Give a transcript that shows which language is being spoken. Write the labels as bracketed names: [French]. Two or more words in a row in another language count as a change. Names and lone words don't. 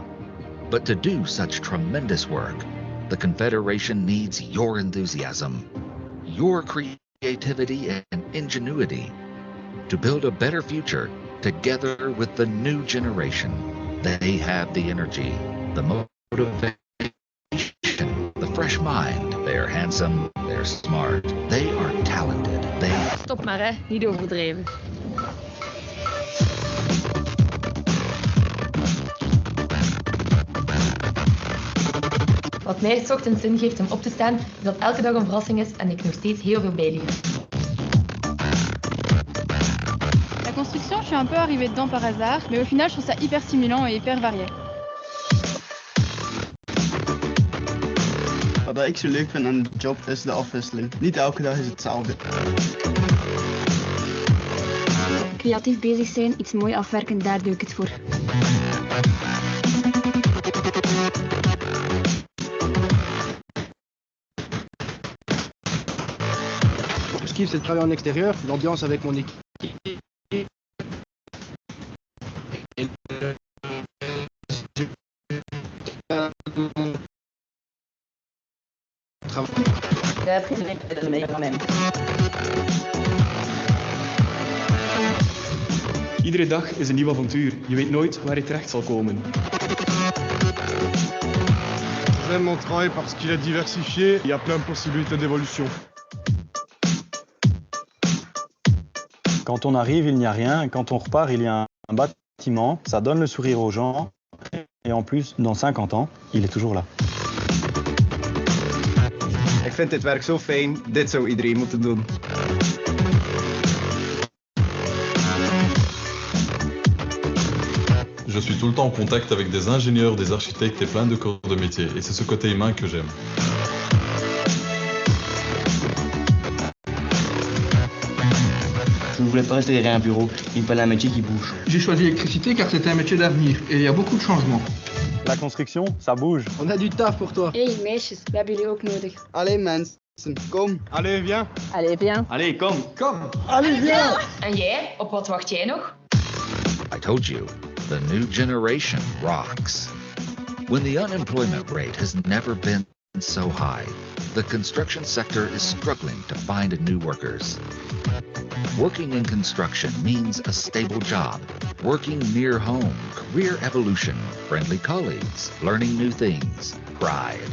[English] But to do such tremendous work, the Confederation needs your enthusiasm, your creativity and ingenuity to build a better future together with the new generation. They have the energy, the motivation, the fresh mind. They are handsome, they're smart, they are talented. [Dutch] Stop maar hè, niet overdreven. Wat mij 's ochtends zin geeft om op te staan, is dat elke dag een verrassing is en ik nog steeds heel veel bijleer. [French] La construction, je suis un peu arrivée dedans par hasard, mais au final, je trouve ça hyper stimulant et hyper varié. [Dutch] Wat ik zo leuk vind aan de job is de afwisseling. Niet elke dag is hetzelfde. Creatief bezig zijn, iets mooi afwerken, daar doe ik het voor. [French] Ce que je kiffe, c'est de travailler en extérieur, l'ambiance avec mon équipe. La prise est le meilleur quand même. [Dutch] Iedere dag is een nieuw avontuur. Je weet nooit waar je terecht zal komen. [French] J'aime mon travail parce qu'il est diversifié, il y a plein de possibilités d'évolution. Quand on arrive, il n'y a rien. Et quand on repart, il y a un bâtiment. Ça donne le sourire aux gens. Et en plus, dans 50 ans, il est toujours là. [Dutch] Ik vind dit werk zo fijn. Dit zou iedereen moeten doen. [French] Je suis tout le temps en contact avec des ingénieurs, des architectes et plein de corps de métier. Et c'est ce côté humain que j'aime. Je ne voulais pas rester derrière un bureau, il me fallait un métier qui bouge. J'ai choisi l'électricité car c'est un métier d'avenir et il y a beaucoup de changements. La construction, ça bouge. On a du taf pour toi. [Dutch] Hey meisjes, we hebben jullie ook nodig. Allee mensen, kom. [French] Allez, viens. Allez, viens. [Dutch] Allee, kom. Kom. [French] Allez, viens. [Dutch] En jij, op wat wacht jij nog? [English] I told you, the new generation rocks. When the unemployment rate has never been so high, the construction sector is struggling to find new workers. Working in construction means a stable job, working near home, career evolution, friendly colleagues, learning new things, pride.